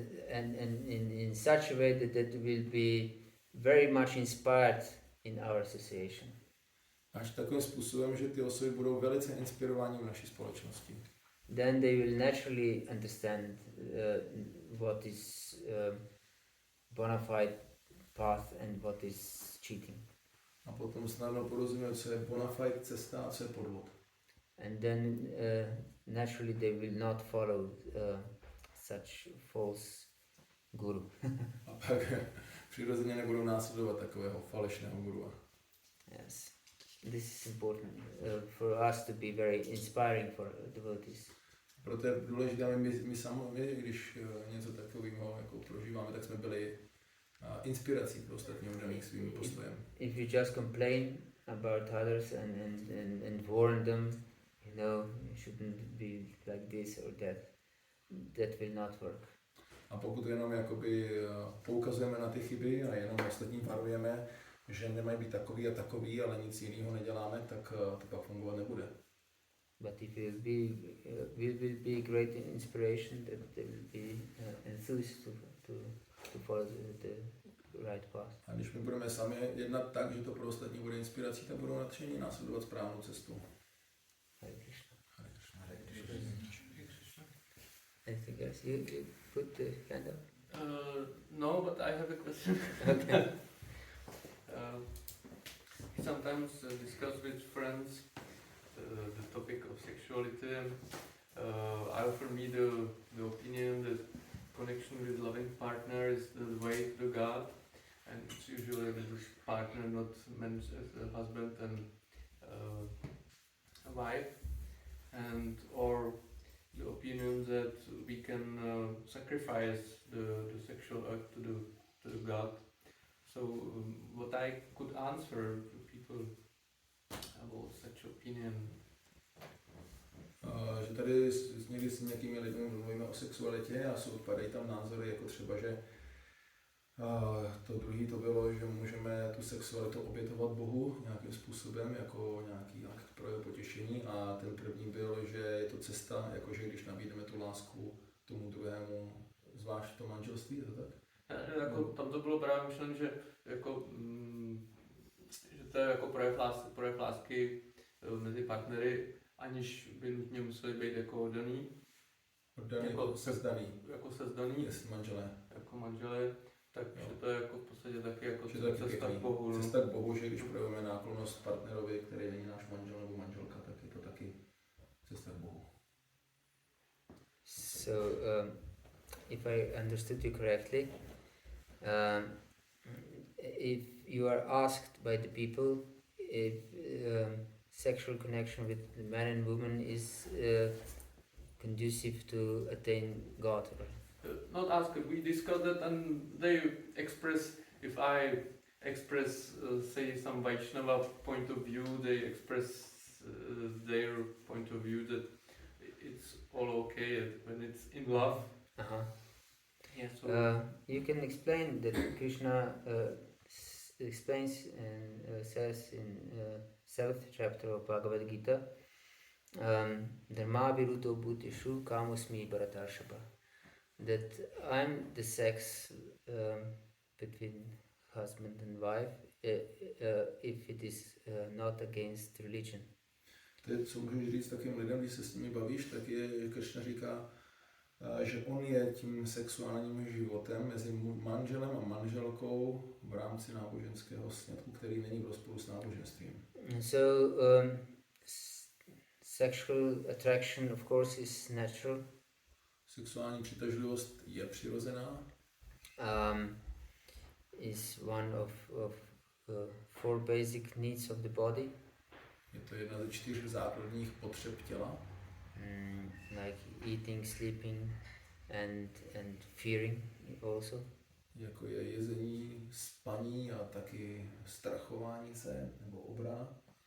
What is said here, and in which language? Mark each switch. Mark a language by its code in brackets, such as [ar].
[en] And in such a way that will be very much inspired in our association. [cs] Až takovým způsobem, že ty osoby budou velice inspirovány v naší společnosti. [en] Then they will naturally understand what is bona fide path and what is cheating. [cs] A potom snadno porozumět, co je bona fide cesta a co je podvod. [en] And then naturally they will not follow such false guru. [cs] A pak přirozeně nebudou následovat takového falešného gurua. [en] Yes, this is important for us to be very inspiring for devotees. [cs] Proto je důležité, my sami, když něco takového jako prožíváme, tak jsme byli inspirací pro ostatní oddaných svým postojem. [en] If you just complain about others and warn them, you know, you shouldn't be like this or that will not work. [cs] A pokud jenom jakoby poukazujeme na ty chyby a jenom ostatní varujeme, že nemají být takový a takový, ale nic jiného neděláme, tak to pak fungovat nebude. [en] But if you will be great inspiration, that they will be enthused to follow the right path. [cs] A když my budeme sami jednat tak, že to pro ostatní bude inspirací, tak budou nadšení následovat správnou cestu. [sa] Hare Krishna. Hare Krishna. Hare Krishna. [en] Anything else? You put the hand up? No, but I have a question. Okay. We sometimes discuss with friends the topic of sexuality. I offer me the opinion that connection with loving partner is the way to God, and it's usually this partner not meant as a husband and a wife, and or the opinion that we can sacrifice the sexual act to the God. So what I could answer to people about such opinion. [cs] Že tady někdy s nějakými lidmi mluvíme o sexualitě a padají tam názory jako třeba, že to druhý to bylo, že můžeme tu sexualitu obětovat Bohu nějakým způsobem, jako nějaký akt pro jeho potěšení, a ten první byl, že je to cesta, jakože když nabídneme tu lásku tomu druhému, zvlášť v tom manželství, je to tak? Jako, tam to bylo právě myšleno, že, jako, že to je jako projev lásky mezi partnery, aniž by nutně museli být jako oddaný. Oddaný, jako sezdaný. Jako sezdaný. Jest manželé. Jako manželé, takže to je jako v podstatě taky jako cesta k Bohu. No? Cesta k Bohu, že když projevíme náklonnost partnerovi, který není náš manžel nebo manželka, tak je to taky cesta k Bohu. [en] So, if I understood you correctly, if you are asked by the people if sexual connection with the man and woman is conducive to attain God. Not asked, we discussed that, and they express, if I express, say, some Vaishnava point of view, they express their point of view that it's all okay when it's in love. Uh-huh. Yeah, so You can explain that Krishna explains and says in 7th chapter of Bhagavad Gita, [sa] Dharma viruto bhutishu kamusmi bharatarshapa, [en] that I'm the sex between husband and wife if it is not against religion. [cs] To, co můžu říct takým lidem, když se s nimi bavíš, tak je, že Kršna říká, že on je tím sexuálním životem mezi manželem a manželkou v rámci náboženského sňatku, který není v rozporu s náboženstvím. [en] So sexual attraction, of course, is natural. [cs] Sexuální přitažlivost je přirozená. [en] Is one of 4 basic needs of the body. [cs] Je to jedna ze 4 základních potřeb těla. [en] Like eating, sleeping, and fearing also. [cs] Jako je jezení, spaní a taky strachování se nebo obrana.